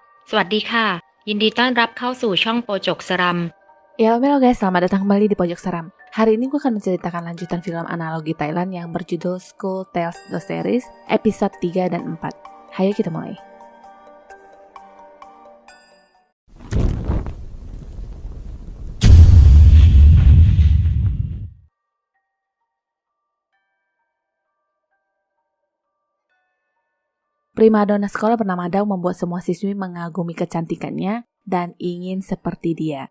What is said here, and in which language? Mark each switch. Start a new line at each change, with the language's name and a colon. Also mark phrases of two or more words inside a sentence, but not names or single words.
Thai: สวัสดีค่ะยินดีต้อนรับเข้าสู่ช่องโปจกสรัม
Indonesian: Ya, halo guys, selamat datang kembali di Pojok Seram. Hari ini gue akan menceritakan lanjutan film analogi Thailand yang berjudul School Tales The Series, episode 3 dan 4. Hayo kita mulai. Primadona sekolah bernama Dao membuat semua siswi mengagumi kecantikannya dan ingin seperti dia.